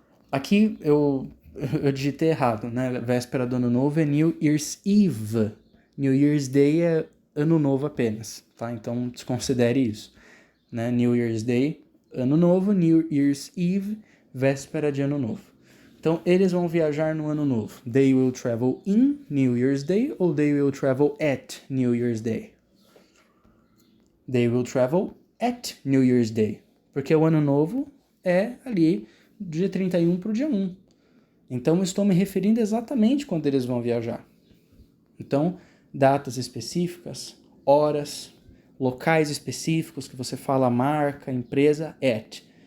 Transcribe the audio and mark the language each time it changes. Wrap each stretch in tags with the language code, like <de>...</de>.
<pt>Aqui eu digitei errado, né? Véspera do ano novo é New Year's Eve. New Year's Day é ano novo apenas, tá? Então desconsidere isso, né? New Year's Day, ano novo, New Year's Eve, véspera de ano novo. Então, eles vão viajar no ano novo.</pt> <en>They will travel in New Year's Day ou they will travel at New Year's Day? They will travel at New Year's Day.</en> <pt>Porque o ano novo é ali do dia 31 para o dia 1. Então, eu estou me referindo exatamente quando eles vão viajar. Então, datas específicas, horas, locais específicos que você fala marca, empresa, at.</pt>